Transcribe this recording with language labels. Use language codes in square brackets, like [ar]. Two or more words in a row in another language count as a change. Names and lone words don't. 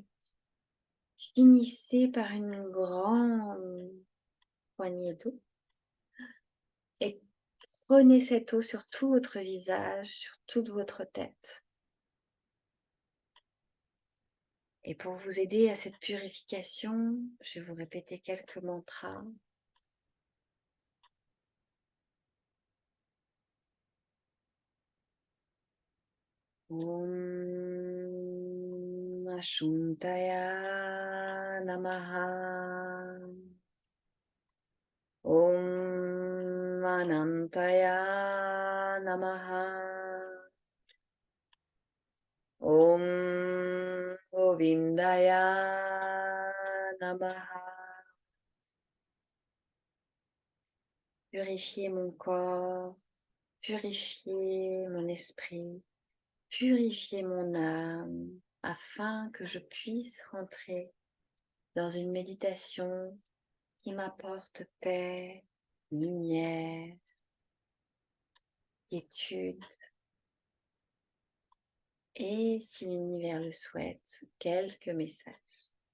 [fr] Finissez par une grande poignée d'eau et prenez cette eau sur tout votre visage, sur toute votre tête. Et pour vous aider à cette purification, je vais vous répéter quelques mantras. [sa] Om Ashuntaya Namaha. Om Anantaya Namaha. Om Govindaya Namaha. [fr] Purifiez mon corps, purifiez mon esprit, purifiez mon âme, afin que je puisse rentrer dans une méditation qui m'apporte paix, lumière, quiétude et, si l'univers le souhaite, quelques messages.